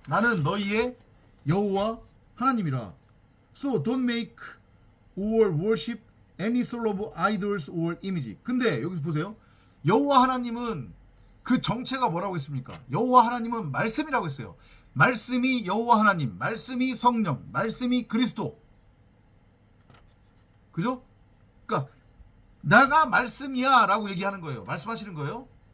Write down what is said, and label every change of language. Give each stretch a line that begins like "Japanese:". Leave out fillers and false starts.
Korean: 나는 너희의 여호와 하나님이라.
English: So don't make or worship any sort of idols or image.
Korean: 근데 여기서 보세요. 여호와 하나님은 그 정체가 뭐라고 했습니까? 여호와 하나님은 말씀이라고 했어요. 말씀이 여호와 하나님, 말씀이 성령, 말씀이 그리스도. 그죠? 그러니까 나가 말씀이야 라고 얘기하는 거예요. 말씀하시는 거예요.